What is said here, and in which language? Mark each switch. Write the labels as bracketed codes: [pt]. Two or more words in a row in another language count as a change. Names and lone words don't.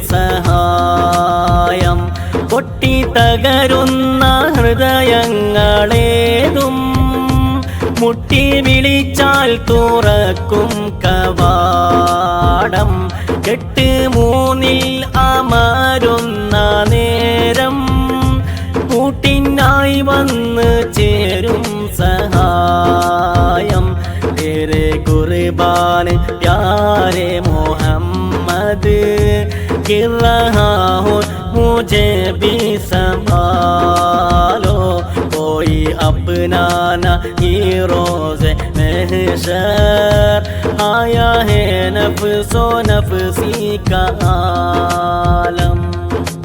[ml] സഹായം പൊട്ടി തകരുന്ന ഹൃദയങ്ങളേതും മുട്ടി വിളിച്ചാൽ തുറക്കും കവാടം കെട്ട് മൂന്നിൽ അമരുന്ന നേരം കൂട്ടിനായി വന്ന് ചേരും [ur] സഹായം تیرے قربان پیارے محمد گر رہا ہوں مجھے بھی سنبھالو کوئی اپنا نہ ہی روزِ محشر آیا ہے نفسا نفسی کا عالم.